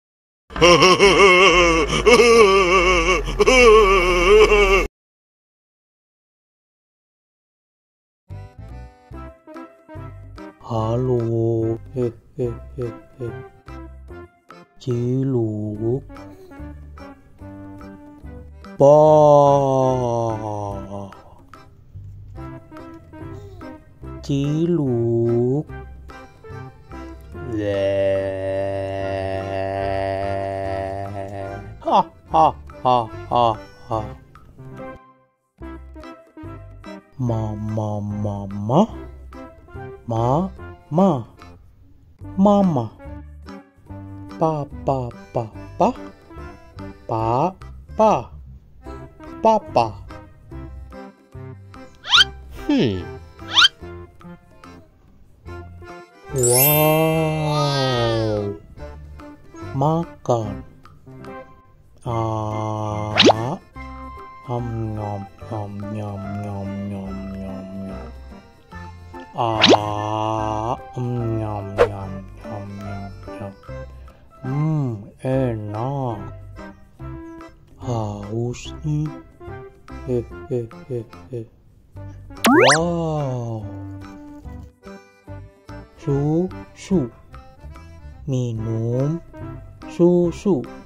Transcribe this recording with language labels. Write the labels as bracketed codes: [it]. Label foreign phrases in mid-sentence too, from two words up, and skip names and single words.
[id] Halo. Ciluk. Pa. Ciluk. Ha ha ha ha ha. Mama mama. Mama. Papa. Papa. Wow. Makan. Nom nom nom nom nom nom nom. Nom nom nom nom nom. Enak. Haus nih. Wow. Susu. Minum susu.